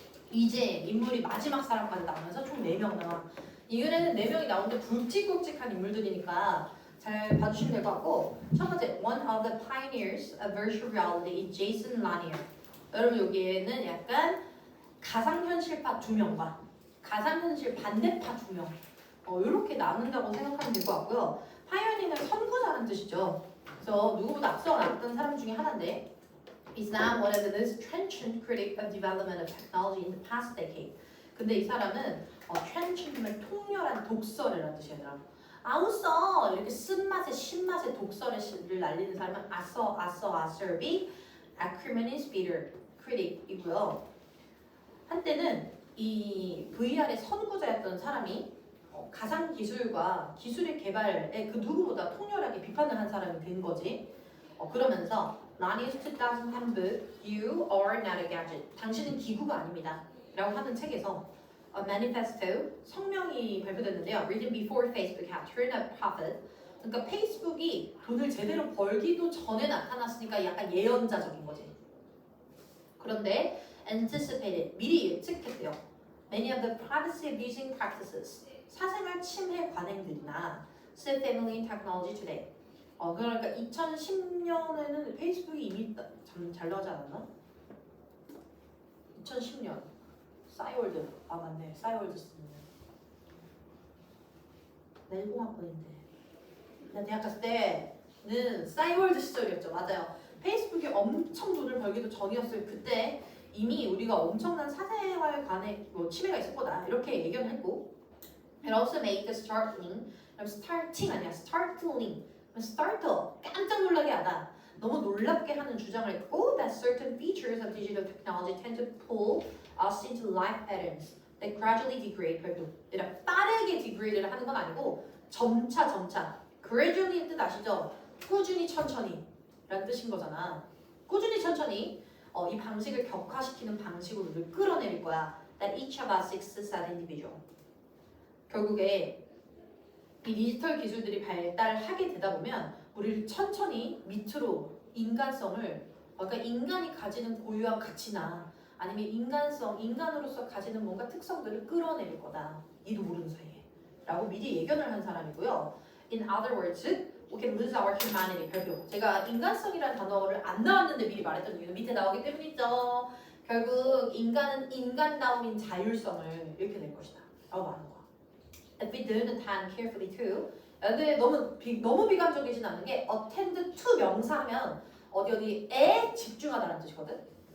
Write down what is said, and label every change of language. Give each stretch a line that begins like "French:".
Korean: 이제 인물이 마지막 사람까지 나오면서 총 4명 나와. 이 글에는 4명이 나오는데 굵직굵직한 인물들이니까 잘 봐주시면 될 것 같고, 첫 번째
English: One of the pioneers of virtual reality is Jason Lanier.
Korean: 여러분 여기에는 약간 가상현실파 2명과 가상현실 반대파 2명 이렇게 나눈다고 생각하면 될 것 같고요. 파이어니는 선구자라는 뜻이죠. 그래서 누구보다 앞서 나갔던 사람 중에 하나인데
English: is now one of the most trenchant critic of development of technology in the past decade.
Korean: 근데 이 사람은 trenchant이면 통렬한 독설이라는 뜻이에요. 아우써 이렇게 쓴맛에 신맛의 독설을 날리는 사람은 acerbi,
English: acrimonious bitter critic
Korean: 이고요. 한때는 이 VR의 선구자였던 사람이 가상 기술과 기술의 개발에 그 누구보다 통렬하게 비판을 한 사람이 된 거지. 그러면서 Lanier's 2003 book You Are Not a Gadget, 당신은 기구가 아닙니다 라고 하는 책에서 A Manifesto, 성명이 발표됐는데요.
English: Written before Facebook had turned a profit.
Korean: 그러니까 페이스북이 돈을 제대로 벌기도 전에 나타났으니까 약간 예언자적인 거지. 그런데 anticipated, 미리 예측했대요.
English: Many of the privacy abusing practices,
Korean: 사생활 침해 관행들이나
English: said family and technology today.
Korean: 그러니까 2010년에는 페이스북이 이미 참 잘 나오지 않았나? 2010년 싸이월드, 맞네, 싸이월드 쓰는 내공학번인데 나 대학 갔을 때는 싸이월드 시절이었죠. 맞아요. 페이스북이 엄청 돈을 벌기도 전이었어요. 그때 이미 우리가 엄청난 사생활 간의 침해가 있을 거다 이렇게 예견을 했고,
English: it also made the startling
Korean: 깜짝 놀라게 하다, 너무 놀랍게 하는 주장을 했고,
English: that certain features of digital technology tend to pull us into life patterns that gradually degrade.
Korean: 그러니까 빠르게 degrade를 하는 건 아니고 점차 gradually의 뜻 아시죠? 꾸준히 천천히 라는 뜻인 거잖아. 꾸준히 천천히 이 방식을 격화시키는 방식으로 우리를 끌어내릴 거야.
English: That each of us exists as individual.
Korean: 결국에 이 디지털 기술들이 발달하게 되다 보면 우리를 천천히 밑으로 인간성을, 그러니까 인간이 가지는 고유한 가치나 아니면 인간으로서 가지는 뭔가 특성들을 끌어내릴 거다. 이도 모르는 사이에 라고 미리 예견을 한 사람이고요.
English: In other words, we can lose our humanity.
Korean: 결국 제가 인간성이라는 단어를 안 나왔는데 미리 말했던 이유는 밑에 나오기 때문이죠. 결국 인간은 인간다움인 자율성을 잃게 될 것이다 라고 말하는 거야.
English: If we don't attend carefully to,
Korean: 근데 너무 비관적이진 않은 게 attend to 명사하면 어디에 집중하다라는 뜻이거든.